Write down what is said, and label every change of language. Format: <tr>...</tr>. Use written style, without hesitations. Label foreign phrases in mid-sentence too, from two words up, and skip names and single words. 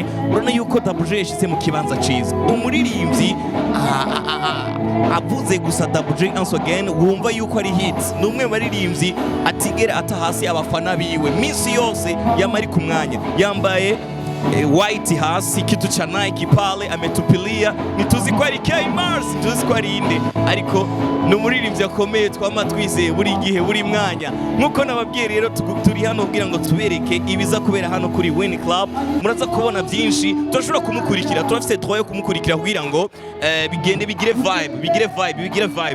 <rn>Urabona yuko Double J yashitse mu kibanza ciza. Umuririmbyi avuze gusa Double J once again wumva yuko ari hits. Numwe baririmbyi atigera atahasi abafana biwe minsi yose yamari ku mwanya, yambaye white hasi,</rn> <sw>kitu cha Nike pale ametupilia,</sw> <rn>nituzi ko ari K-Mars, tuzi ko ari inde, ariko numuririmbyi akomeye twama twizeye buri gihe buri mwanya. Nkuko nababwiye rero turi hano kugira ngo tubereke ibiza kubera hano kuri Win Club. Muraza kubona byinshi, turashobora kumukurikira, turafite twayo kumukurikira kugira ngo bigende bigire vibe.</rn>